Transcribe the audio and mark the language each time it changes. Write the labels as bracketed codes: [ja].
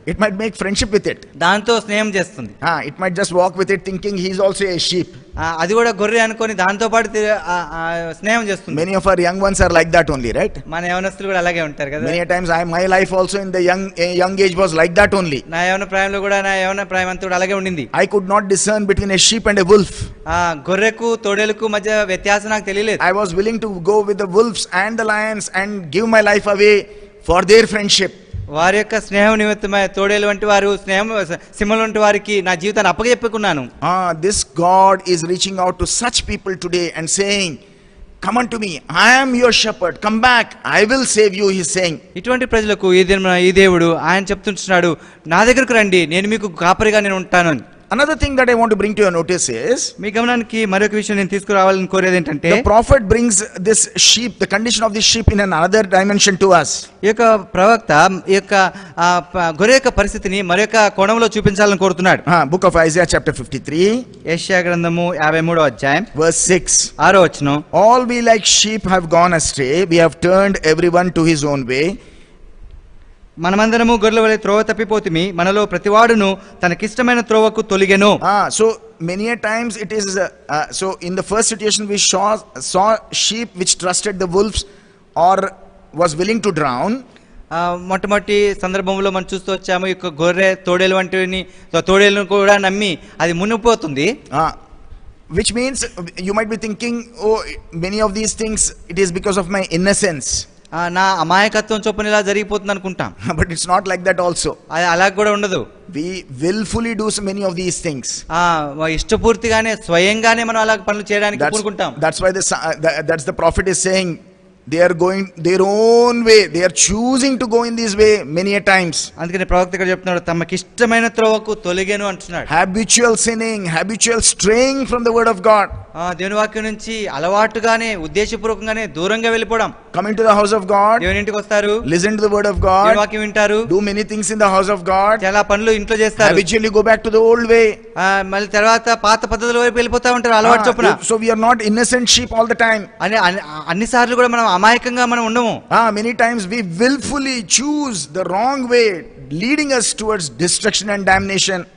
[en] it might make friendship with it. [te] దాంతో స్నేహం చేస్తుంది. [en] It might just walk with it thinking he is also a sheep. [te] అది కూడా గొర్రె అనుకొని దాంతో పాటు స్నేహం చేస్తుంది. [en] Many of our young ones are like that only, right? [te] మన యవనస్తులు కూడా అలాగే ఉంటారు కదా. [en] Many a times my life also in the young age was like that only. [te] నా యవన ప్రాయంలో కూడా నా యవన ప్రాయం అంతా కూడా అలాగే ఉండింది. [en] I could not discern between a sheep and a wolf. [te] గొర్రెకు తోడేలకు మధ్య వ్యత్యాసం నాకు తెలియలేదు. [en] I was willing to go with the wolves and the lions and give my life away for their friendship. [te] వారి యొక్క స్నేహం నిమిత్తమై తోడేలు వంటి వారు స్నేహం సింహం వంటి వారికి నా జీవితాన్ని అప్పచెప్పుకున్నాను. [en] This God is reaching out to such people today and saying, come unto me, I am your shepherd, come back, I will save you, he is saying. [te] ఇటువంటి ప్రజలకు ఈ దేవుడు ఆయన చెప్తుంటున్నాడు, నా దగ్గరకు రండి, నేను మీకు కాపరిగా నేను ఉంటాను. [en] Another thing that I want to bring to your notice is, [te] మీ గమనానికి మరొక విషయం నేను తీసుకురావాలని కోరేది ఏంటంటే, [en] the prophet brings this sheep, the condition of this sheep in another dimension to us. [te] ఈ యొక్క ప్రవక్త ఈ యొక్క గొర్రె యొక్క పరిస్థితిని మరొక కోణంలో చూపించాలని కోరుతున్నాడు. [en] Book of Isaiah chapter 53, [te] యెషయా గ్రంథము 53వ అధ్యాయం [en] verse 6. [te] 6వ వచనం. [en] All we like sheep have gone astray, we have turned everyone to his own way. [te] మనమందరము గొర్రెల వలె త్రోవ తప్పిపోతిమి, మనలో ప్రతివాడును తనకిష్టమైన త్రోవకు తొలిగెను. [en] So many a times it is so in the first situation we saw sheep which trusted the wolves or was willing to drown. [te] మొట్టమొదటి సందర్భంలో మనం చూస్తూ వచ్చాము, ఈ గొర్రె తోడేలు వంటిని తోడేలను కూడా నమ్మి అది మునిగిపోతుంది. [en] Which means you might be thinking, oh, many of these things it is because of my innocence. [te] నా అమాయకత్వం చొప్పున ఇలా జరిగిపోతుంది అనుకుంటాం. [en] But it's not like that also. [te] అది అలా కూడా ఉండదు. [en] We willfully do so many of these things. [te] ఇష్టపూర్తిగానే స్వయంగానే మనం అలా పనులు చేయడానికి పూనుకుంటాం. [en] That's why that's the prophet is saying, they are going their own way, they are choosing to go in this way many a times. [te] అందుకని ప్రవక్త ఇక్కడ చెప్తున్నాడు, తమకి ఇష్టమైన త్రోవకు తొలగెను అంటున్నాడు. [en] Habitual sinning, habitual straying from the word of God. [te] దేవుని వాక్యం నుంచి అలవాటుగానే ఉద్దేశపూర్వకంగానే దూరంగా వెళ్ళిపోవడం. [en] Coming to the house of God, [te] దేవుని ఇంటికి వస్తారు, [en] listen to the word of God, [te] దేవుని వాక్యం వింటారు, [en] do many things in the house of God, [te] చాలా పనులు ఇంట్లో చేస్తారు, [en] habitually go back to the old way. [te] మళ్ళీ తర్వాత పాత పద్ధతుల వైపు వెళ్ళిపోతా ఉంటారు అలవాటు చొప్పున. [en] So we are not innocent sheep all the time. [te] అన్ని సార్లు కూడా మనం అమాయకంగా మనం ఉండము. [en] Many times we willfully choose the wrong way, leading us towards destruction and damnation.